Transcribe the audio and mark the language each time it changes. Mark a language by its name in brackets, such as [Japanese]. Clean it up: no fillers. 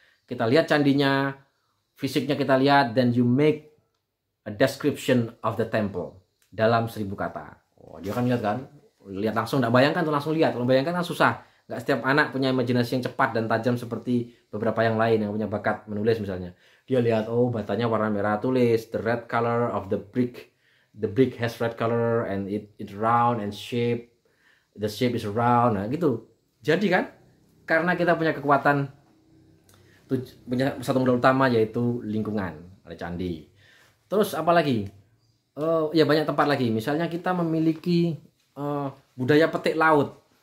[Indonesian] Kita lihat candinya, fisiknya kita lihat, [English] then you make a description of the temple [Indonesian] dalam 1000 kata. Oh, dia kan lihat kan? Lihat langsung, nggak bayangkan tuh langsung lihat. Kalau bayangkan kan susah. Nggak setiap anak punya imajinasi yang cepat dan tajam seperti beberapa yang lain yang punya bakat menulis misalnya. Dia lihat, oh batanya warna merah, tulis [English] the red color of the brick. The brick has red color and it round and shape. The shape is round. [Indonesian] Nah gitu. Jadi kan, karena kita punya kekuatan, punya satu modal utama yaitu lingkungan, ada candi. Terus apa lagi? Ya banyak tempat lagi. Misalnya kita memiliki budaya petik laut.